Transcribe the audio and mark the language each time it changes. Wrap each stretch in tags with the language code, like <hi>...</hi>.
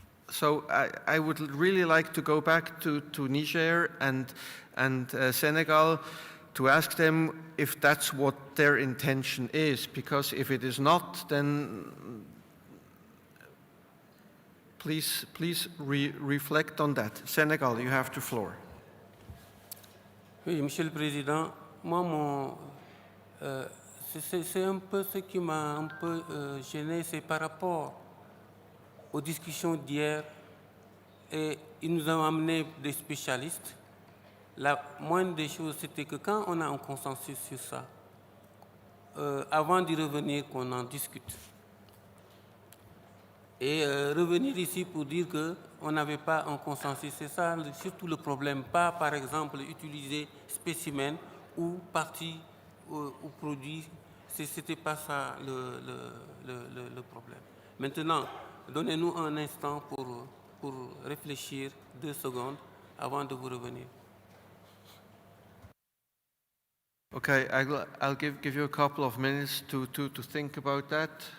<en>So I would really like to go back to Niger and Senegal to ask them if that's what their intention is, because if it is not, then please reflect on that. Senegal, you have the floor.</en> <fr>Oui, Monsieur le Président, moi, c'est un peu ce qui m'a un peu gêné, c'est par rapport aux discussions d'hier, et ils nous ont amené des spécialistes. La moindre des choses, c'était que quand on a un consensus sur ça, avant d'y revenir, qu'on en discute. Et revenir ici pour dire qu'on n'avait pas un consensus, c'est ça surtout le problème. Pas, par exemple, utiliser spécimen ou partie ou produit, c'était pas ça le problème. Maintenant, donnez-nous un instant pour réfléchir 2 secondes avant de vous revenir.</fr> <en>Okay, I'll give you a couple of minutes to think about that.</en>